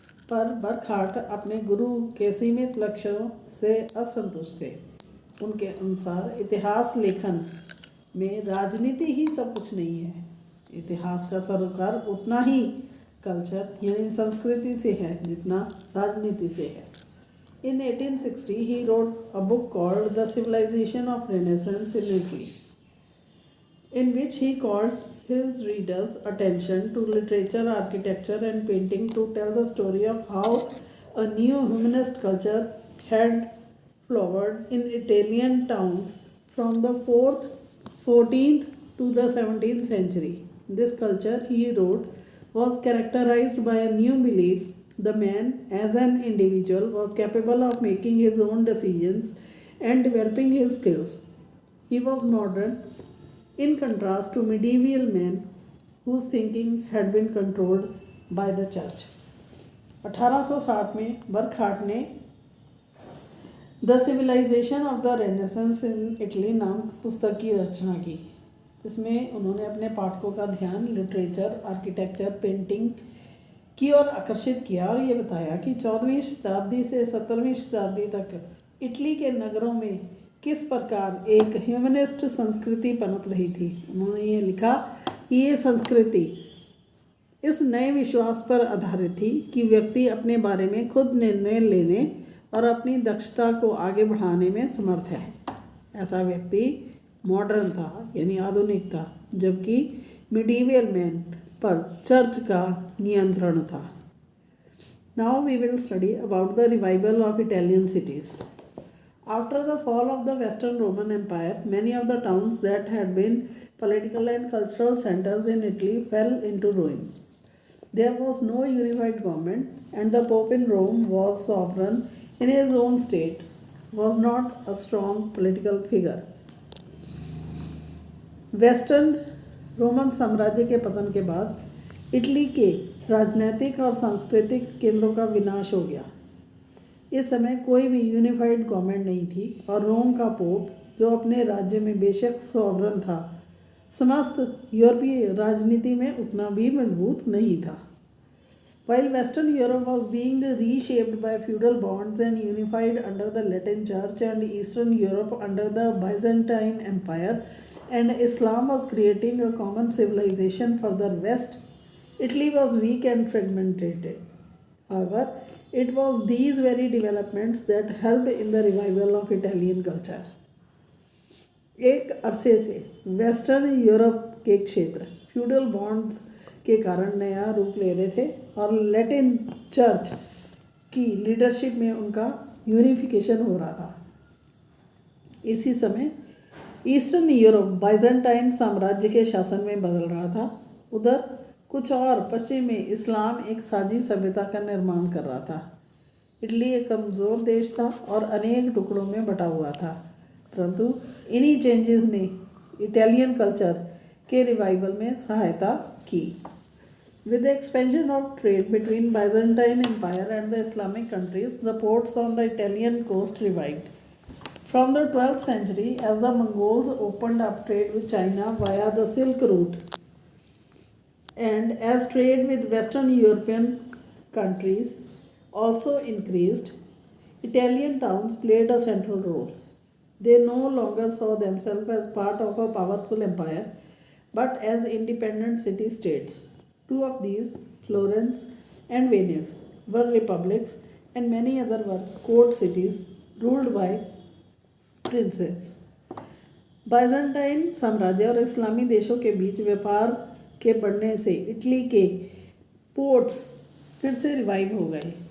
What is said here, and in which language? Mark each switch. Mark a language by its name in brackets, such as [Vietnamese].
[Hindi] पर बर्कहार्ट अपने गुरु के सीमित लक्ष्यों से असंतुष्ट थे। उनके अनुसार इतिहास लेखन में राजनीति ही सब कुछ नहीं है। इतिहास का सरोकार उतना ही कल्चर यानी संस्कृति से है जितना राजनीति से है। [English] In 1860, he wrote a book called The Civilization of Renaissance in Italy, in which he called his readers' attention to literature, architecture, and painting to tell the story of how a new humanist culture had flowered in Italian towns from the 4th, 14th to the 17th century. This culture, he wrote, was characterized by a new belief. The man, as an individual, was capable of making his own decisions and developing his skills. He was modern, in contrast to medieval men whose thinking had been controlled by the church. [Hindi] 1860 में Burckhardt ने the civilisation of the renaissance in Italy नाम पुस्तक की रचना की। इसमें उन्होंने अपने पाठकों का ध्यान लिटरेचर, आर्किटेक्चर, पेंटिंग की ओर आकर्षित किया और ये बताया कि 14वीं शताब्दी से 17वीं शताब्दी तक इटली के नगरों में किस प्रकार एक ह्यूमनिस्ट संस्कृति पनप रही थी। उन्होंने ये लिखा कि ये संस्कृति इस नए विश्वास पर आधारित थी कि व्यक्ति अपने बारे में खुद निर्णय लेने और अपनी दक्षता को आगे बढ़ाने में समर्थ है। ऐसा व्यक्ति मॉडर्न था यानी आधुनिक था, जबकि मिडीवियल मैन पर चर्च का नियंत्रण था। [English] Now we will study about the revival of Italian cities. After the fall of the western Roman empire, many of the towns that had been political and cultural centers in Italy fell into ruin. There was no unified government, and the Pope in Rome was sovereign in his own state, was not a strong political figure. [Hindi] Western Roman साम्राज्य के पतन के बाद Italy के राजनैतिक और सांस्कृतिक केंद्रों का विनाश हो गया। इस समय कोई भी यूनिफाइड गवर्नमेंट नहीं थी और रोम का पोप, जो अपने राज्य में बेशक सॉवरन था, समस्त यूरोपीय राजनीति में उतना भी मजबूत नहीं था। [English] While Western Europe was being reshaped by feudal bonds and unified under the Latin Church, and Eastern Europe under the Byzantine Empire, and Islam was creating a common civilization for the West, Italy was weak and fragmented. However, it was these very developments that helped in the revival of Italian culture. [Hindi] एक अरसे से western Europe के क्षेत्र feudal bonds के कारण नया रूप ले रहे थे और लैटिन चर्च की लीडरशिप में उनका यूनिफिकेशन हो रहा था। इसी समय ईस्टर्न यूरोप बाइजेंटाइन साम्राज्य के शासन में बदल रहा था। उधर कुछ और पश्चिम में इस्लाम एक साझी सभ्यता का निर्माण कर रहा था। इटली एक कमज़ोर देश था और अनेक टुकड़ों में बटा हुआ था, परंतु इन्हीं चेंजेस ने इटालियन कल्चर के रिवाइवल में सहायता की। [English] With the expansion of trade between Byzantine Empire and the Islamic countries, the ports on the Italian coast revived. From the 12th century, as the Mongols opened up trade with China via the Silk Route, and as trade with Western European countries also increased, Italian towns played a central role. They no longer saw themselves as part of a powerful empire, but as independent city-states. Two of these, Florence and Venice, were republics, and many other were court cities ruled by princes. [Hindi] Byzantine साम्राज्य और इस्लामी देशों के बीच व्यापार के बढ़ने से Italy के ports फिर से रिवाइव हो गए।